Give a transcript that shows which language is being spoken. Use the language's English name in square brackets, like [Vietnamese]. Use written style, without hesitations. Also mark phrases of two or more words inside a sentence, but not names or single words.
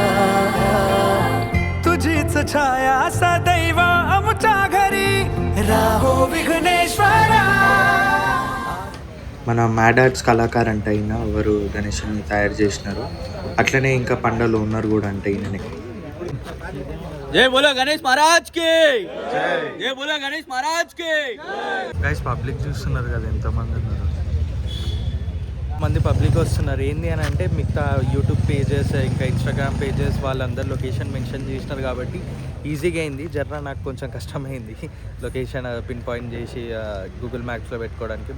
[Marathi] तुझीच छाया सदैव आमच्या घरी, राहो विघ्नेश्वरा. [Telugu] మన మ్యాడ్ ఆర్ట్స్ కళాకారు అంటే అయినా ఎవరు గణేషుని తయారు చేసినారు. అట్లనే ఇంకా పండలో ఉన్నారు కూడా అంటే ఈయననే. [Hindi] जय बोलो गणेश महाराज की जय बोलो गणेश महाराज की. [English] guys public [Telugu] చూస్తున్నారు కదా ఎంతమంది ఉన్నారు. మంది పబ్లిక్ వస్తున్నారు. ఏంది అని అంటే మిగతా [English] YouTube pages [Telugu] ఇంకా [English] Instagram pages [Telugu] వాళ్ళందరూ [English] location mention [Telugu] చేసినారు కాబట్టి ఈజీగా అయింది. జర్రా నాకు కొంచెం కష్టమైంది [English] location pin point [Telugu] చేసి గూగుల్ మ్యాప్స్లో పెట్టుకోవడానికి.